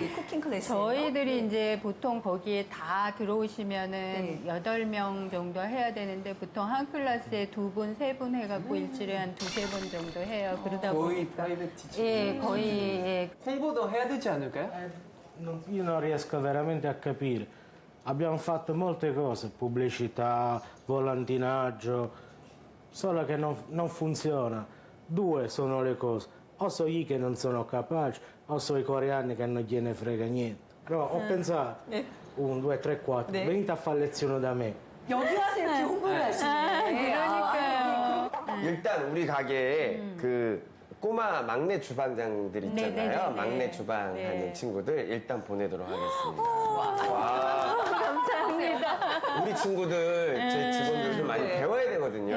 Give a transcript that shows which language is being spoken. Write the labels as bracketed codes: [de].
[ko] 이 쿠킹 클래스. 저희들이 이제 보통 거기에 다 들어오시면은 8명 정도 해야 되는데 보통 한 클래스에 2분, 3분 해갖고 일주일에 한 2-3번 정도 해요. 그러다 거의 보니까. 프라이빗 티칭. 예, 거의. 홍보도 해야 되지 않을까요? [it] Io non riesco veramente a capire. Abbiamo fatto molte cose, pubblicità, volantinaggio, solo che non funziona. Due sono le cose, o so io che non sono capace, o so i coreani che non gliene frega niente. Però ho pensato, 1, 2, 3, 4, venite a fare lezione da me. [ko] 여기 와서 이렇게 홍보를 하시네. 그러니까요. 일단 우리 가게에 그 꼬마 막내 주방장들 있잖아요. 네네네네. 막내 주방 하는 네. 친구들 일단 보내도록 하겠습니다. 와. 감사합니다. 우리 친구들, 제 직원들 좀 많이 배워야 되거든요.